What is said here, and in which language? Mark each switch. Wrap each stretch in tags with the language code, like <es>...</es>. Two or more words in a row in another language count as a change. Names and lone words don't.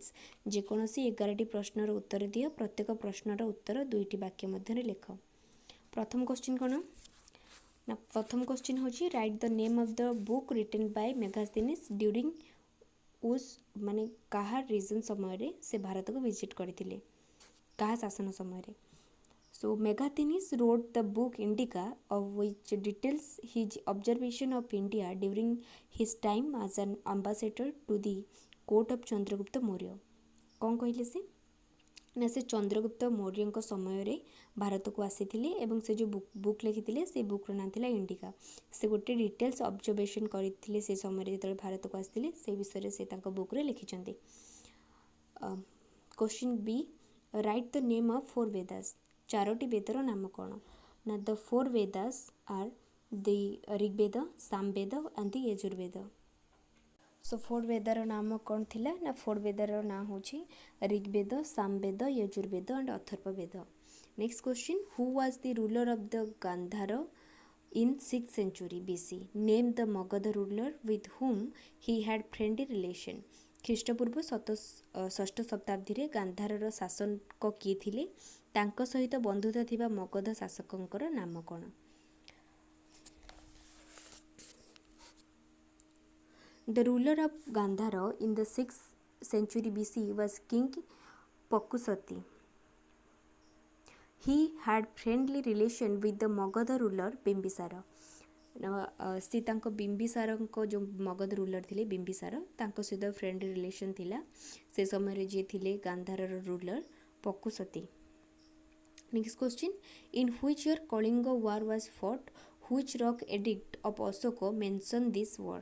<or>ଯେକୌଣସି 11ଟି ପ୍ରଶ୍ନର ଉତ୍ତର ଦିଅ, ପ୍ରତ୍ୟେକ ପ୍ରଶ୍ନର ଉତ୍ତର 2ଟି ବାକ୍ୟ ମଧ୍ୟରେ ଲେଖ। ପ୍ରଥମ କ୍ୱେଶ୍ଚିନ୍ କ'ଣ ନା ପ୍ରଥମ କ୍ୱେଶ୍ଚିନ୍ ହେଉଛି</or> <en>write the name of the book written by Megasthenes during</en> <or>ମାନେ କାହା ରିଜନ୍ ସମୟରେ ସେ ଭାରତକୁ ଭିଜିଟ୍ କରିଥିଲେ, କାହା ଶାସନ ସମୟରେ?</or> <en>So Megasthenes wrote the book Indica, of which details his observation of India during his time as an ambassador to the court of Chandragupta Maurya।</en> <or>କ'ଣ କହିଲେ ସେ ନା ସେ ଚନ୍ଦ୍ରଗୁପ୍ତ ମୌର୍ଯ୍ୟଙ୍କ ସମୟରେ ଭାରତକୁ ଆସିଥିଲେ ଏବଂ ସେ ଯେଉଁ ବୁକ୍ ଲେଖିଥିଲେ ସେ ବୁକ୍ର ନାଁ ଥିଲା ଇଣ୍ଡିକା। ସେ ଗୋଟେ</or> <en>details observation</en> <or>କରିଥିଲେ ସେ ସମୟରେ ଯେତେବେଳେ ଭାରତକୁ ଆସିଥିଲେ ସେ ବିଷୟରେ ସେ ତାଙ୍କ ବୁକ୍ରେ ଲେଖିଛନ୍ତି।</or> <en>question B, write the name of 4 Vedas.</en> <or>4ଟି ବେଦର ନାମ କ'ଣ ନା</or> <en>the 4 Vedas are the Rigveda, Samaveda and the Yajurveda.</en> <or>ସୋ 4 ବେଦର ନାମ କ'ଣ ଥିଲା ନା 4 ବେଦର ନାଁ ହେଉଛି ଋଗ୍ବେଦ, ସାମବେଦ, ୟଜୁର୍ବେଦ ଆଣ୍ଡ ଅଥର୍ବବେଦ।</or> <en>next question, who was the ruler of the Gandhara in 6th century BC? name the Magadha ruler with whom he had friendly relation.</en> <or>ଖ୍ରୀଷ୍ଟପୂର୍ବ 6ଠ ଶତାବ୍ଦୀରେ ଗାନ୍ଧାରର ଶାସକ କିଏ ଥିଲେ? ତାଙ୍କ ସହିତ ବନ୍ଧୁତା ଥିବା ମଗଧ ଶାସକଙ୍କର ନାମ କ'ଣ?</or> <en>The ruler of Gandhara in the 6th century BC was King Pakusati. He had friendly relation with the Magadha ruler Bimbisara।</en> <or>ସେ ତାଙ୍କ ବିମ୍ବିସାରଙ୍କ ଯେଉଁ ମଗଧ ରୁଲର ଥିଲେ ବିମ୍ବିସାର ତାଙ୍କ ସହିତ</or> <en>friendly relation</en> <or>ଥିଲା ସେ ସମୟରେ ଯିଏ ଥିଲେ ଗାନ୍ଧାରର ରୁଲର ପକୁସତୀ।</or> <en>next question, in which year Kalinga war was fought? which rock edict of Ashoka mention this war?</en>